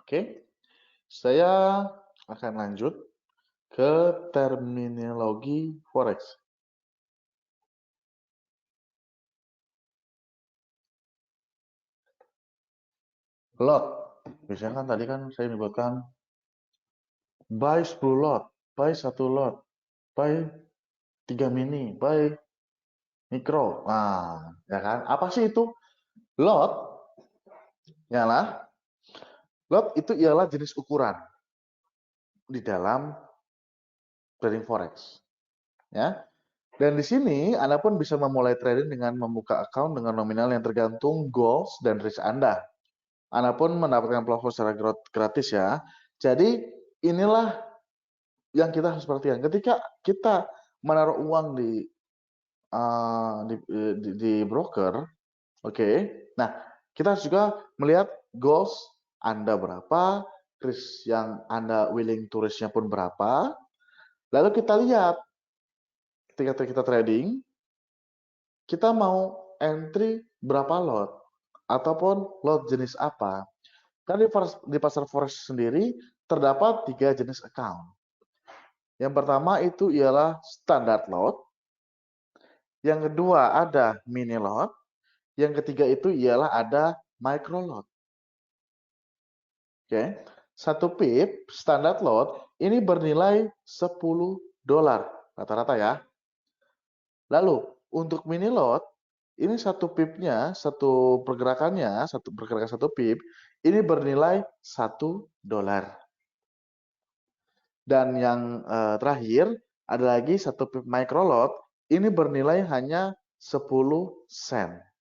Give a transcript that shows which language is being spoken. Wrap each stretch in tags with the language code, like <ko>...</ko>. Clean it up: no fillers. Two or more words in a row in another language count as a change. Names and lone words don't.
<id>Oke. Saya akan lanjut ke terminologi forex. Lot. Biasanya kan tadi kan saya menyebutkan</id> <en>buy 10 lot, buy 1 lot, buy 3 mini, buy mikro.</en> <id>Nah, ya kan? Apa sih itu? Lot, lot itu ialah jenis ukuran di dalam</id> <en>trading forex.</en> <id>Ya. Dan di sini Anda pun bisa memulai trading dengan membuka account dengan nominal yang tergantung goals dan risk Anda. Anda pun mendapatkan platform secara gratis ya. Jadi inilah yang kita harus perhatikan. Ketika kita menaruh uang di broker, oke. Nah, kita harus juga melihat goals Anda berapa, risk yang Anda</id> <en>willing to risk-nya</en> <id>pun berapa. Lalu kita lihat ketika kita trading, kita mau entry berapa lot ataupun lot jenis apa. Karena di pasar forex sendiri terdapat 3 jenis account. Yang pertama itu ialah</id> <en>standard lot.</en> <id>Yang kedua ada</id> <en>mini lot.</en> <id>Yang ketiga itu ialah ada</id> <en>micro lot.</en> <id>Oke. 1 pip</id> <en>standard lot</en> <id>ini bernilai $10 rata-rata ya. Lalu untuk</id> <en>mini lot</en> <id>ini 1 pipnya, satu pergerakan 1 pip ini bernilai $1. Dan yang terakhir ada lagi 1 pip</id> <en>micro lot</en> <id>ini bernilai hanya 10 sen.</id>